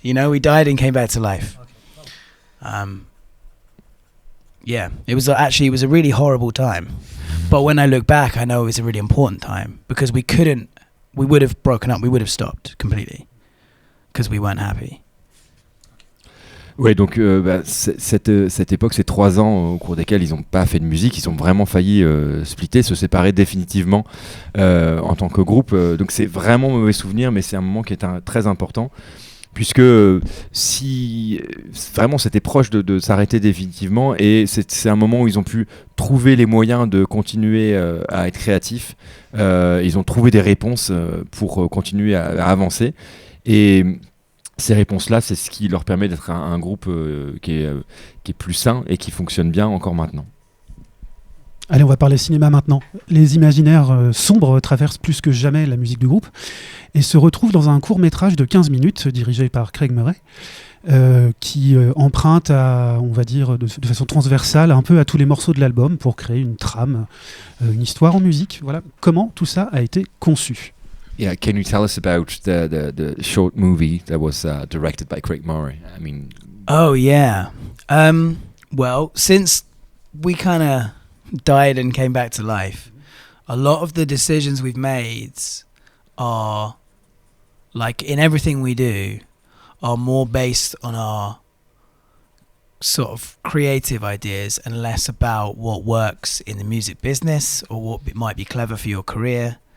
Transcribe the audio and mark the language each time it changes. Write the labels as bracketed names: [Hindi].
[English] We died and came back to life. It was a really horrible time. But when I look back, I know it was a really important time, because we would have broken up, we would have stopped completely, because we weren't happy. [French] Ouais, donc cette époque, c'est 3 ans au cours desquels ils n'ont pas fait de musique, ils ont vraiment failli splitter, se séparer définitivement en tant que groupe. Donc c'est vraiment mauvais souvenir, mais c'est un moment qui est très important, puisque si vraiment c'était proche de s'arrêter définitivement, et c'est un moment où ils ont pu trouver les moyens de continuer à être créatifs. Ils ont trouvé des réponses pour continuer à avancer, et ces réponses-là, c'est ce qui leur permet d'être un groupe qui est plus sain et qui fonctionne bien encore maintenant. Allez, on va parler cinéma maintenant. Les imaginaires sombres traversent plus que jamais la musique du groupe et se retrouvent dans un court-métrage de 15 minutes dirigé par Craig Murray, qui emprunte on va dire, de façon transversale un peu à tous les morceaux de l'album pour créer une trame, une histoire en musique. Voilà comment tout ça a été conçu. [English] Yeah, can you tell us about the short movie that was directed by Craig Murray? I mean... Oh, yeah. Well, since we kind of died and came back to life, a lot of the decisions we've made are, like in everything we do, are more based on our sort of creative ideas and less about what works in the music business or what might be clever for your career.